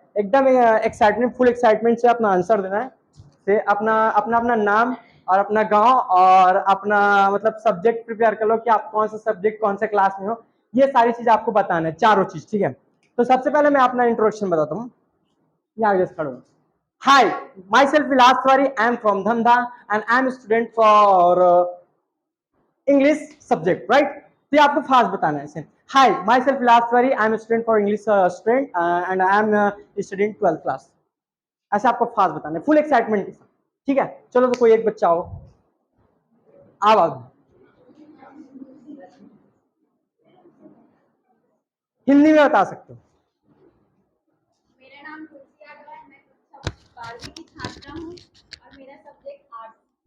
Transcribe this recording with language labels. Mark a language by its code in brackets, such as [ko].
[hi] एकदम excitement, full excitement से अपना आंसर देना है, से अपना अपना अपना नाम और अपना गांव और अपना मतलब सब्जेक्ट प्रिपेयर कर लो कि आप कौन सा सब्जेक्ट कौन से क्लास में हो, ये सारी चीज आपको बताना है, चारों चीज, ठीक है। तो सबसे पहले मैं अपना इंट्रोडक्शन बताता हूँ, आगे खड़ो। [en] Hi, myself Vilas Tiwari. I am from Dhamda and I am a student for English subject, right? [hi] तो ये आपको फास्ट बताना है इसे। [en] Hi, myself Vilas Tiwari. I am a student for English student and I am studying 12th class. [hi] ऐसे आपको fast बताना है, फुल एक्साइटमेंट के साथ, ठीक है। चलो तो कोई एक बच्चा हो, आवाज हिंदी में बता सकते हो। मेरा नाम तुलसी यादव है, मैं कक्षा 12वीं की छात्रा हूँ और मेरा सब्जेक्ट आर्ट्स।